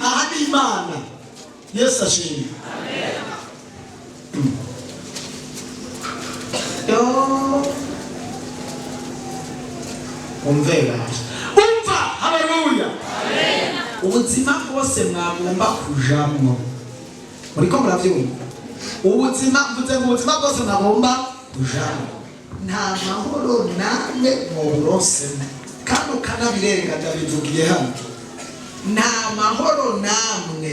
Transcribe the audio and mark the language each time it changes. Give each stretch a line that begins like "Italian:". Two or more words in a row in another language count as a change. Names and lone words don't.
Rundi: Aha ni Imana. Yesu ashimwe. Amen. Umva, haleluya. Ubuzima bwose bwose mwagomba kujamwo. Muriko muravyumva? Ubuzima mvuze ngo ubuzima bwose mwagomba kujamwo. Nta mahoro namwe mu burosemo. Kandi ukanabirenga ndabivugiye hano. Nta mahoro namwe.